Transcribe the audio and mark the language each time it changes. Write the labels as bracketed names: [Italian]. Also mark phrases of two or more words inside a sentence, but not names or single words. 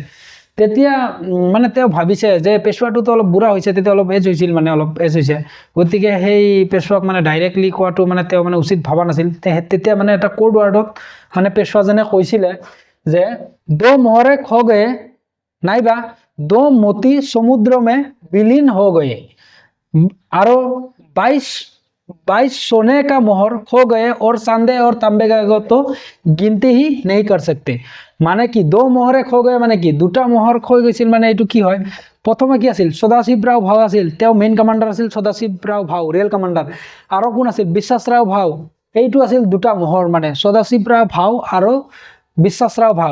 [Assamese] তেতিয়া মানে তেওঁ ভাবিছে যে পেছোৱাটোতো অলপ বুঢ়া হৈছে, তেতিয়া অলপ এজ হৈছিল, মানে অলপ এজ হৈছে, গতিকে সেই পেছোৱাক মানে ডাইৰেক্টলি কোৱাটো মানে তেওঁ মানে উচিত ভবা নাছিল। তেতিয়া মানে এটা কোড ৱাৰ্ডত মানে পেছোৱাজনে কৈছিলে যে [Hindi] दो मोहरें खो गए নাইবা दो मोती समुद्र में विलीन हो गए और 22 सोने का मोहर खो गए और चांदे और तांबे का तो गिनती ही नहीं कर सकते। [Assamese] মানে কি [Hindi] दो मोहरें खो गए [Assamese] মানে কি দুটা মোহৰ খৈ গৈছিল, মানে এইটো কি হয়, প্ৰথমে কি আছিল সদাশিৱৰাও ভাও আছিল, তেওঁ মেইন কমাণ্ডাৰ আছিল সদাশিৱৰাও ভাও ৰেল কমাণ্ডাৰ, আৰু কোন আছিল বিশ্বাসৰাও ভাও, এইটো আছিল দুটা মোহৰ মানে সদাশিৱৰাও ভাও আৰু বিশ্বাসৰাও ভাও।